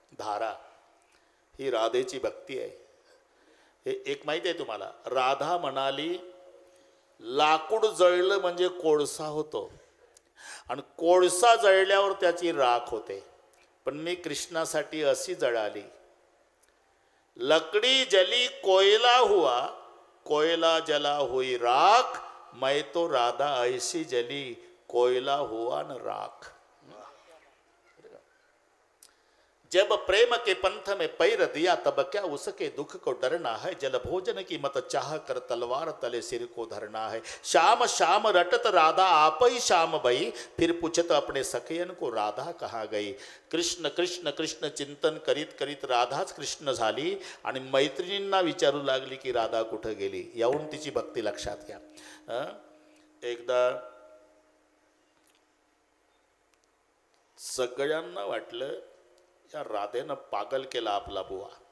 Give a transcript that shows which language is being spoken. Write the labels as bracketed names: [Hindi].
[Marathi] धारा ही राधेची भक्ती आहे. हे एक माहिती आहे तुम्हाला, राधा म्हणाली लाकूड जळलं म्हणजे कोळसा होतो आणि कोळसा जळल्यावर त्याची राख होते, पण मी कृष्णासाठी अशी जळाली. [Hindi] लकड़ी जली कोयला हुआ, कोयला जला हुई राख, मैं तो राधा ऐसी जली कोयला हुआ न राख। जब प्रेम के पंथ में पैर दिया तब क्या उसके दुख को डरना है। जल भोजन की मत चाह कर तलवार तले सिर को धरना है। शाम शाम रटत राधा आप ही शाम भई, फिर पूछत अपने सखयन को राधा कहाँ गई। [Marathi] कृष्ण कृष्ण कृष्ण चिंतन करीत करीत राधाच कृष्ण झाली आणि मैत्रिणींना विचारू लागली की राधा कुठं गेली। येऊन तिची भक्ती लक्षात घ्या। एकदा सगळ्यांना वाटलं या राधेनं पागल केला आपला बुवा।